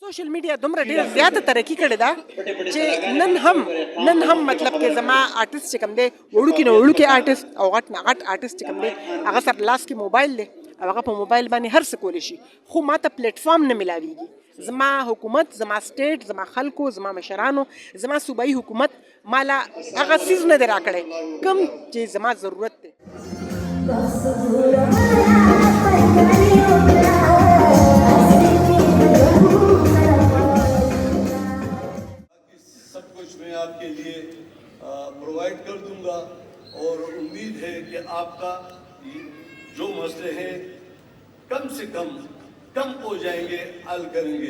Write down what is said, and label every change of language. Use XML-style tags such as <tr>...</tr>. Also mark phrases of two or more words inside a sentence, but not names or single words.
<en>social media</en> <ps>دومره ډېره زیاته ترقي کړې ده چې نن هم مطلب کې زما آرټسټ چې کوم دی وړوکي نه وړوکي آرټسټ او غټ نه غټ آرټسټ چې کوم دی هغه سره لاس کې موبایل دی او هغه په موبایل باندې هر څه کولی شي خو ما ته پلیټفارم نه ملاویږي زما حکومت زما سټیټ زما خلکو زما مشرانو زما صوبایي حکومت مالا هغه څیز نه دی راکړی کوم چې زما ضرورت دی</ps> <ur>سب کچھ میں آپ کے لیے پرووائیڈ کر دوں گا اور امید ہے کہ آپ کا جو مسئلے ہیں کم سے کم ہو جائیں گے حل کریں گے.</ur>